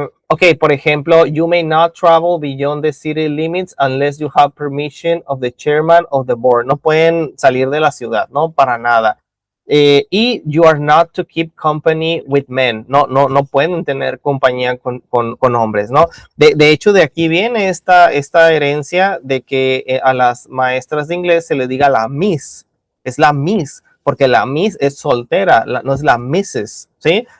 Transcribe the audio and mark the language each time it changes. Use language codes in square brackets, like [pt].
[en] Ok, [es] por ejemplo, [en] you may not travel beyond the city limits unless you have permission of the chairman of the board. [es] No pueden salir de la ciudad, ¿no? Para nada. [en] Y you are not to keep company with men. [es] No pueden tener compañía con hombres, ¿no? De hecho, de aquí viene esta herencia de que a las maestras de inglés se les diga la miss. Es la miss, porque la miss es soltera, no es la missus, ¿sí?